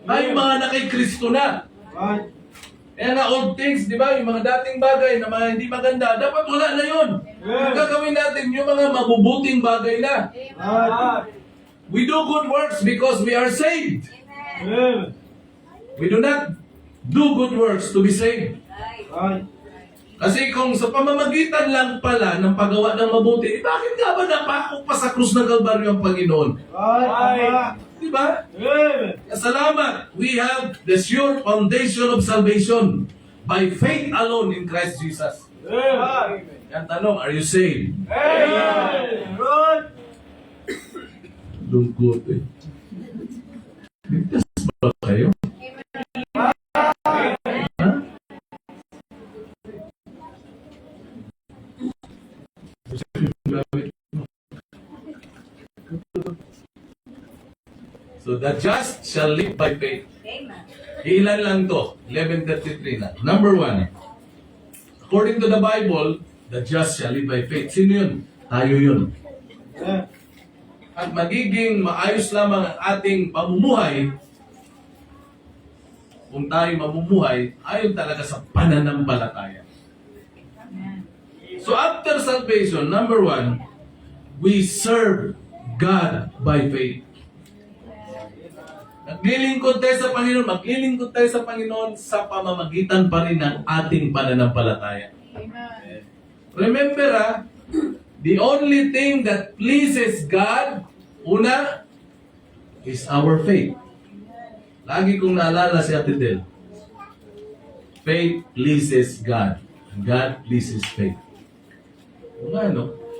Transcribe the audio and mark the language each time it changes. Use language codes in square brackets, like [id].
[tl] Tayo mga na kay Kristo na. Kaya nga [en] old things, [tl] di ba? Yung mga dating bagay na mga hindi maganda, dapat wala na yun. Yung gagawin natin yung mga mabubuting bagay na. [en] We do good works because we are saved. We do not do good works to be saved. [tl] Kasi kung sa pamamagitan lang pala ng paggawa ng mabuti, bakit nga ba napako pa sa krus ng Kalbaryo ang Panginoon? Di ba? Salamat! [en] We have the sure foundation of salvation by faith alone in Christ Jesus. [tl] Yan tanong, [en] are you saved? [tl] Lungkot eh. Ligtas ba kayo? [en] So the just shall live by faith. Amen. [tl] Ilan lang to? 11:33 na. Number 1. [en] According to the Bible, the just shall live by faith. [tl] Sino yun? Tayo yun. [en] Yeah. [tl] At magiging maayos lamang ang ating pamumuhay kung tayo mamumuhay ayon talaga sa pananampalataya. [en] So after salvation, number 1, we serve God by faith. [tl] Maglilingkod tayo sa Panginoon, maglilingkod tayo sa Panginoon sa pamamagitan pa rin ng ating pananampalataya. [en] Remember, the only thing that pleases God, [tl] una, [en] is our faith. [tl] Lagi kong naalala si Ate Del. [en] Faith pleases God. And God pleases faith. [tl] Ano?